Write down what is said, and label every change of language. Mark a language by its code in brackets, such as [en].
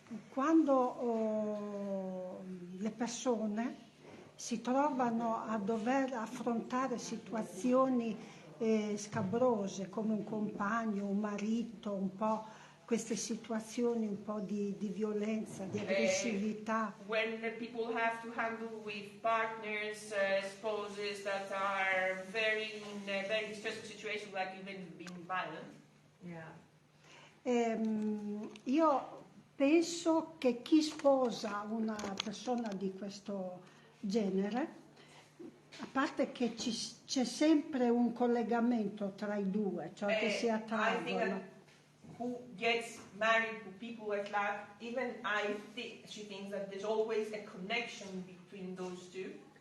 [it] quando le persone si trovano a dover affrontare situazioni scabrose come un compagno, un marito, un po' queste situazioni un po' di violenza, di aggressività. [en] When people have to handle with partners, spouses that are in a very distressing situation, like even being violent. [it] Io penso che chi sposa una persona di questo genere, a parte che c'è sempre un collegamento tra i due, cioè che si attraggono. [en] Who gets married to people like that, even she thinks that there's always a connection between those two.